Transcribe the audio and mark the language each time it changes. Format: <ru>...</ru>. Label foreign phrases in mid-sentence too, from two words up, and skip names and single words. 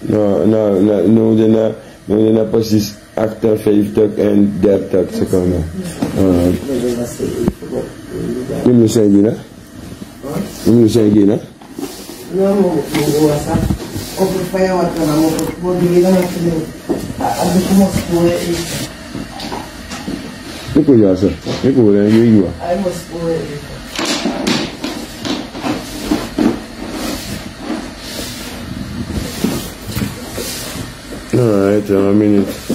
<nl>Nou, dan precies 58 en 30 seconden. Hoe moet je zeggen, hè? Hoe moet je zeggen, hè?</nl> <pt>Não, moça. Compre para ela, que ela não pode ir na frente. A do que mostrou é isso. O que é isso? O que é isso? Aí mostrou é isso. Não, é 1 minuto.</pt>